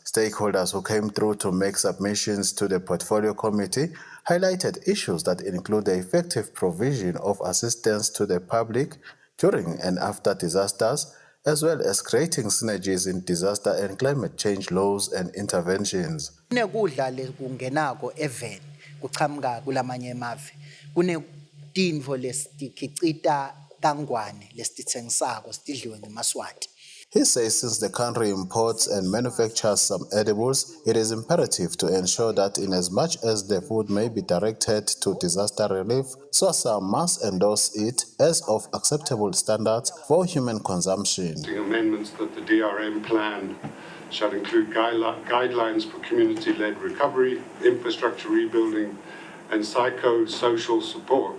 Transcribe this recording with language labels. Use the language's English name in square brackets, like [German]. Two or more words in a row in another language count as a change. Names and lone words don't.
[English] Stakeholders who came through to make submissions to the Portfolio Committee highlighted issues that include the effective provision of assistance to the public during and after disasters, as well as creating synergies in disaster and climate change laws and interventions. [Swati] Kunekudla lekungenako even kuchamuka kulamanye emave. Kunetintfo lesitikicita kangwane lesititsengisako sitidliwe ngemaswati. [English] He says since the country imports and manufactures some edibles, it is imperative to ensure that in as much as the food may be directed to disaster relief, SWASA must endorse it as of acceptable standards for human consumption. Amendments that the DRM plan shall include guidelines for community-led recovery, infrastructure rebuilding, and psychosocial support.